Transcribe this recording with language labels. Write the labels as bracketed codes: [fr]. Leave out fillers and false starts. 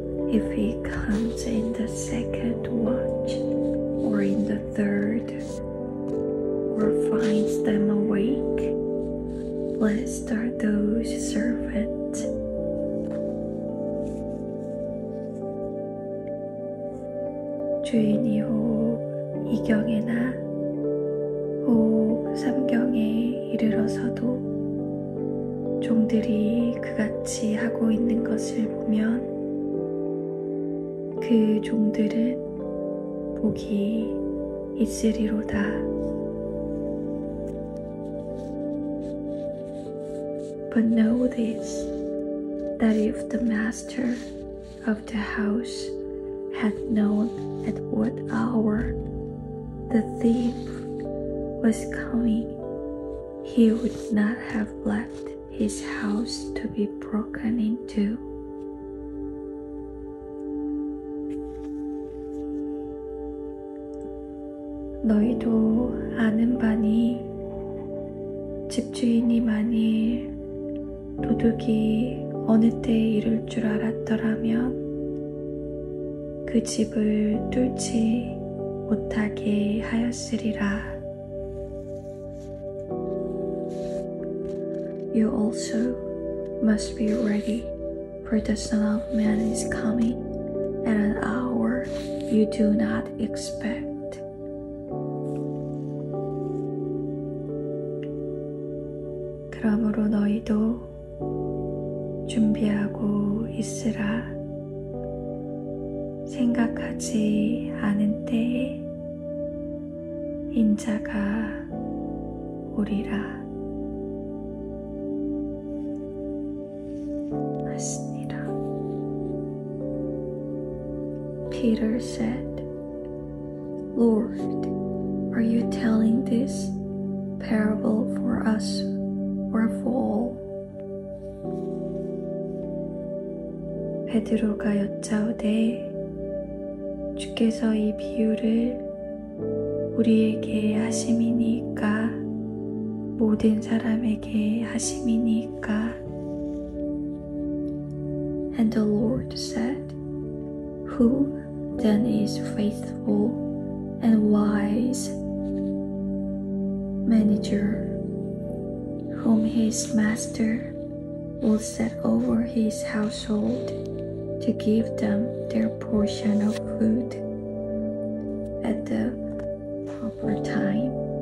[en] If he comes in the second watch, or in the third, or finds them awake, Blessed are those servants [ko] 주인이 혹 2경에나 혹 3경에 이르러서도 종들이 그같이 하고 있는 것을 보면 그 종들은 복이 있으리로다. [en] But know this, that if the master of the house had known at what hour the thief was coming, he would not have left his house to be broken into. [ko] 너희도 아는 바니 집주인이 만일 도둑이 어느 때에 이룰 줄 알았더라면 그 집을 뚫지 못하게 하였으리라. [en] You also must be ready, for the Son of Man is coming at an hour you do not expect. [ko] 그러므로 너희도 준비하고 있으라. 생각하지 않은 때에 인자가 오리라. 맞습니다. [en] Peter said, Lord, are you telling this parable for us or for all? [ko] 베드로가 여짜오되 주께서 이 비유를 우리에게 하심이니까 모든 사람에게 하심이니까. [en] And the Lord said, Who then is faithful and wise manager, whom his master will set over his household to give them their portion of food at the proper time?